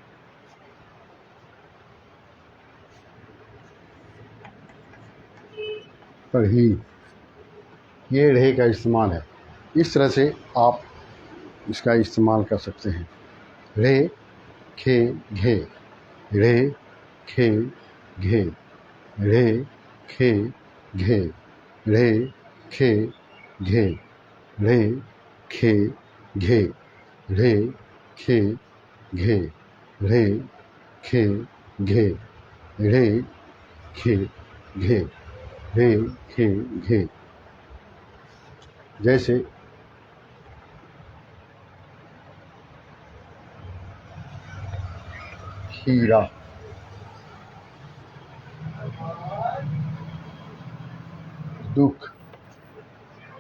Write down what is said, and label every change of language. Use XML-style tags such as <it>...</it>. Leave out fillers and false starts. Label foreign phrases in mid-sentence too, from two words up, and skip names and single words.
<hi>पढ़ी, ये ढ़े का इस्तेमाल है। इस तरह से आप इसका इस्तेमाल कर सकते हैं। ढ़े, खे, घे, ढ़े, खे, घे, ढ़े, खे, घे, ढ़े, खे, घे, ढ़े, खे, घे, ढ़े, खे, घे, ढ़े, खे, घे, ढ़े, खे, घे, ढ़े, खे, घे। जैसे खीरा, दुख,</hi>